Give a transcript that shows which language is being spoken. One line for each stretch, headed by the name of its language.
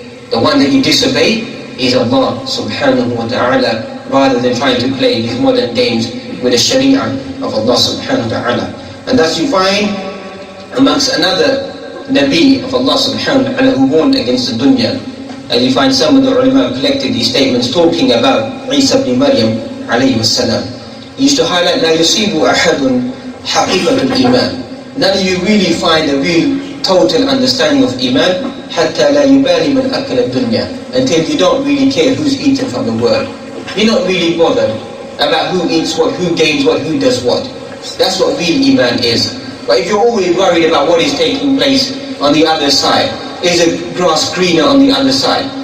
English: The one that you disobey is Allah subhanahu wa ta'ala, rather than trying to play these modern games with the sharia of Allah subhanahu wa ta'ala. And thus you find amongst another Nabi of Allah subhanahu wa ta'ala who warned against the dunya. And you find some of the ulama collected these statements talking about Isa ibn Maryam alayhi salam. He used to highlight,
Arabic: لا يصيب أحد حقيقة الإيمان.
English: None of you really find the real total understanding of Iman
Arabic: حتى لا يبالي من أكل الدنيا,
English: until you don't really care who's eaten from the world. You're not really bothered about who eats what, who gains what, who does what. That's what real Iman is. But if you're always worried about what is taking place on the other side, is the grass greener on the other side?